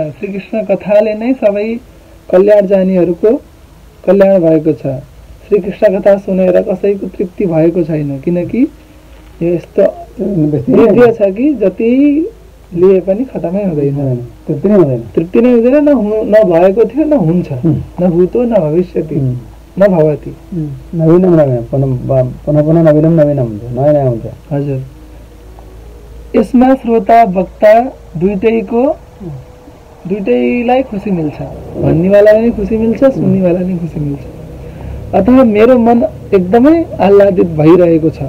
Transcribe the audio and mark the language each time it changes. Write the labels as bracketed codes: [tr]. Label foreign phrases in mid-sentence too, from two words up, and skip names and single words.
[ne] श्रीकृष्ण कथाले नै सबै कल्याण चाहनेहरूको कल्याण भएको छ। श्रीकृष्ण कथा सुनेर कसैको तृप्ति भएको छैन, किनकि यो यस्तो वृद्ध छ कि जति लिए पनि खतमै हुँदैन, तृप्ति नै हुँदैन। नभएको थियो न हुन्छ, [sa] न भूतो न भविष्यति न भवति, नवीनम पुनः नवीनम [ne] नयाँ हुन्छ। हजुर, यसमा श्रोता वक्ता दुईटैलाई खुसी मिल्छ। भन्नेवालालाई नै खुसी मिल्छ, सुन्नेवालालाई नै खुसी मिल्छ। अतः मेरो मन एकदमै आह्लादित भइरहेको छ।